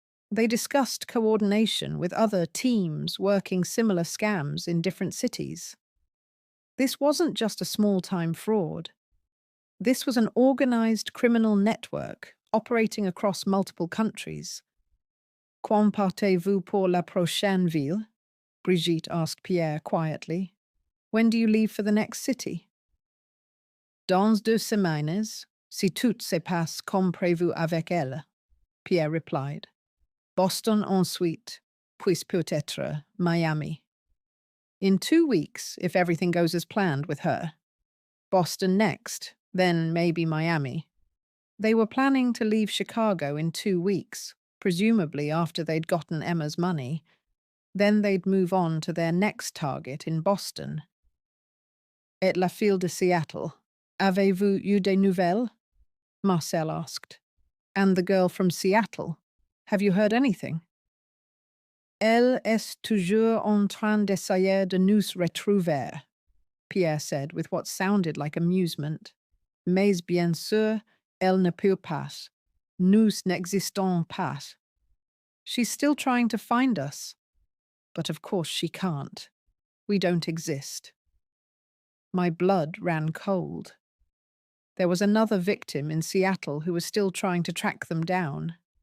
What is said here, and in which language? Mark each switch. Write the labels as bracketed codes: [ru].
[en] They discussed coordination with other teams working similar scams in different cities. This wasn't just a small-time fraud. This was an organized criminal network operating across multiple countries. [fr] Quand partez-vous pour la prochaine ville? [en] Brigitte asked Pierre quietly. When do you leave for the next city? [fr] Dans 2 semaines, si tout se passe comme prévu avec elle, Pierre [en] replied. [fr] Boston ensuite, puis peut-être Miami. [en] In 2 weeks, if everything goes as planned with her. Boston next, then maybe Miami. They were planning to leave Chicago in 2 weeks, presumably after they'd gotten Emma's money. Then they'd move on to their next target in Boston. [fr] Et la fille de Seattle, avez-vous eu des nouvelles? [en] Marcel asked. And the girl from Seattle, have you heard anything? [fr] Elle est toujours en train d'essayer de nous retrouver, Pierre [en] said with what sounded like amusement. [fr] Mais bien sûr, elle ne peut pas. Nous n'existons pas. [en] She's still trying to find us. But of course she can't. We don't exist. My blood ran cold. There was another victim in Seattle who was still trying to track them down.